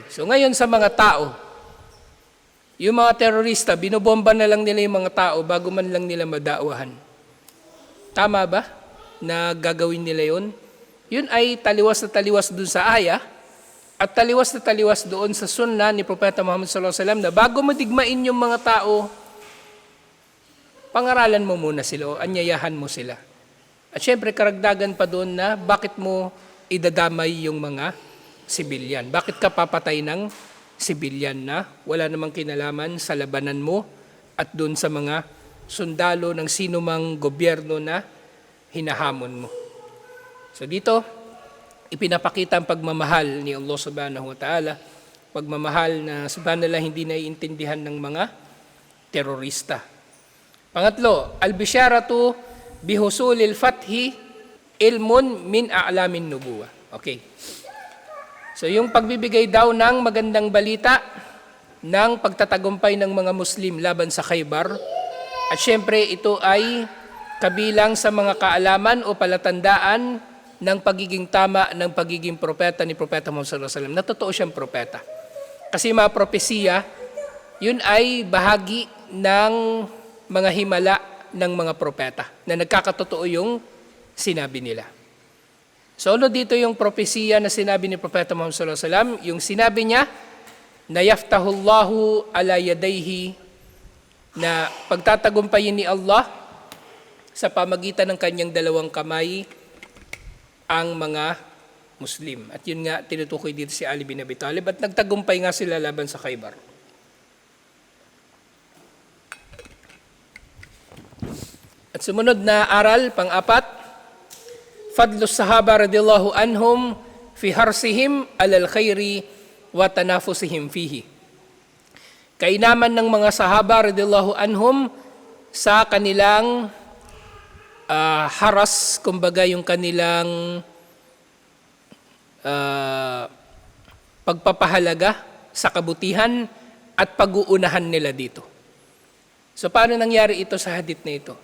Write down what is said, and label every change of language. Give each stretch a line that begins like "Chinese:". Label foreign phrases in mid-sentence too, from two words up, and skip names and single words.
Filipino: So ngayon sa mga tao, yung mga terorista, binobomba na lang nila yung mga tao bago man lang nila madaawahan. Tama ba na gagawin nila yun? Yun ay taliwas na taliwas doon sa aya at taliwas na taliwas doon sa sunnah ni Propeta Muhammad
Arabic: صلى الله عليه وسلم
Filipino: na bago madigmain yung mga tao, pangaralan mo muna sila o anyayahan mo sila. At syempre karagdagan pa doon na bakit mo idadamay yung mga sibilyan? Bakit ka papatay ng sibilyan na wala namang kinalaman sa labanan mo at doon sa mga sundalo ng sino mang gobyerno na hinahamon mo? So dito, ipinapakita ang pagmamahal ni Allah
Arabic: سبحانه وتعالى,
Filipino: pagmamahal na subhanallah hindi naiintindihan ng mga terorista. Pangatlo,
Arabic: البشارة بحصول الفتح علم من أعلام النبوة.
Filipino: Okay. So yung pagbibigay daw ng magandang balita ng pagtatagumpay ng mga Muslim laban sa Khaybar, at syempre ito ay kabilang sa mga kaalaman o palatandaan ng pagiging tama ng pagiging propeta ni Propeta Muhammad
Arabic: صلى الله عليه وسلم.
Filipino: Na totoo siyang propeta. Kasi mga propesiya, yun ay bahagi ng mga himala ng mga propeta na nagkakatotoo yung sinabi nila. So dito yung propesiya na sinabi ni Propeta Muhammad
Arabic: صلى الله عليه وسلم,
Filipino: yung sinabi niya na
Arabic: يفتح الله على يديه,
Filipino: na pagtatagumpayin ni Allah sa pamagitan ng kanyang dalawang kamay ang mga Muslim. At yun nga tinutukoy dito si Ali bin Abi Talib at nagtagumpay nga sila laban sa Khaybar. At sumunod na aral, pang-apat,
Arabic: فضل الصحابة رضي الله عنهم في حرصهم على الخير وتنافسهم فيه.
Filipino: kainaman ng mga sahaba
Arabic: رضي الله عنهم
Filipino: sa kanilang haras, kumbaga yung kanilang pagpapahalaga sa kabutihan at pag-uunahan nila dito. So paano nangyari ito sa hadith na ito?